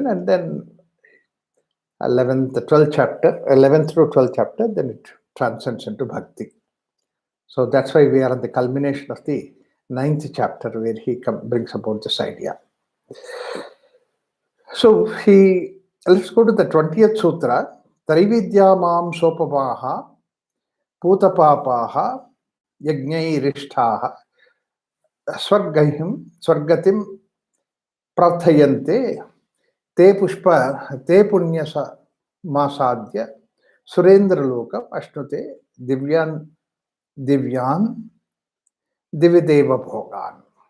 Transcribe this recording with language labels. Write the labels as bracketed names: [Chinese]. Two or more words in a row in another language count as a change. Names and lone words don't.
[English] And then 11th through 12th chapter, then it transcends into Bhakti. So that's why we are at the culmination of the 9th chapter where he brings about this idea. So let's go to the 20th sutra. [Sanskrit] त्रैविद्या मां सोमपाः पूतपापा यज्ञैरिष्ट्वा स्वर्गतिं प्रार्थयन्ते ते पुण्यमासाद्य सुरेन्द्रलोकमश्नन्ति दिव्यान्दिवि देवभोगान्.